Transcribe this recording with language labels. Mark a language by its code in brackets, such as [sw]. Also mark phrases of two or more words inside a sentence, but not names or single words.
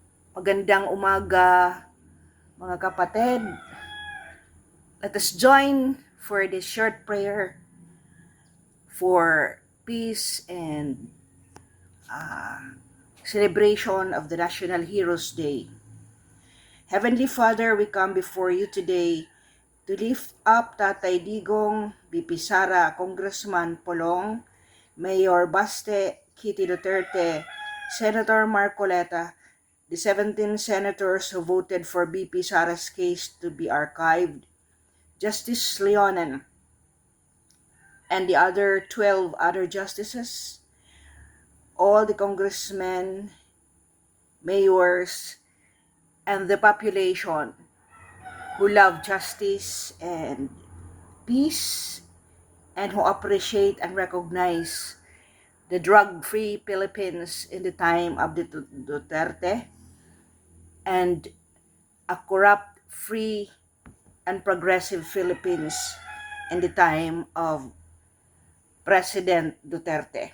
[tl] Magandang umaga, mga kapatid. [en] Let us join for this short prayer for peace and celebration of the National Heroes Day. Heavenly Father, we come before you today to lift up Tatay Digong, BP Sara, Congressman Polong, Mayor Baste, Kitty Duterte, Senator Marcoleta, the 17 senators who voted for BP Sara's case to be archived, Justice Leonen, and the other 12 other justices, all the congressmen, mayors, and the population who love justice and peace and who appreciate and recognize the drug-free Philippines in the time of the Duterte and a corrupt, free, and progressive Philippines in the time of President Duterte.